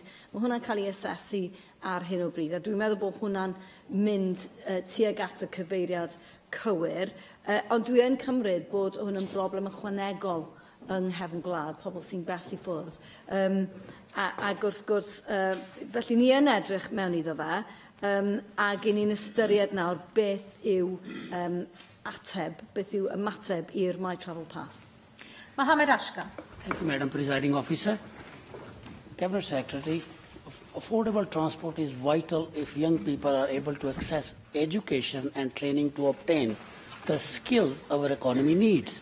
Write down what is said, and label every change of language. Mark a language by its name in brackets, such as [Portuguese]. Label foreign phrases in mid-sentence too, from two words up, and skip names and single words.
[Welsh] Mae hwnna'n cael ei asesu ar hyn o bryd, a dwi'n meddwl bod hwnna'n mynd tuag at y cyfeiriad cywir, ond dwi yn cymryd bod hwn yn broblem ychwanegol yng nghefn gwlad, pobl sy'n bell i ffwrdd. Ac wrth gwrs, felly ni yn edrych mewn iddo fe, ac i ni'n ystyried nawr beth yw ymateb i'r My Travel Pass. Mohamed Ashkan. [English] Thank you, Madam Presiding Officer. Cabinet Secretary, affordable transport is vital if young people are able to access education and training to obtain the skills our economy needs.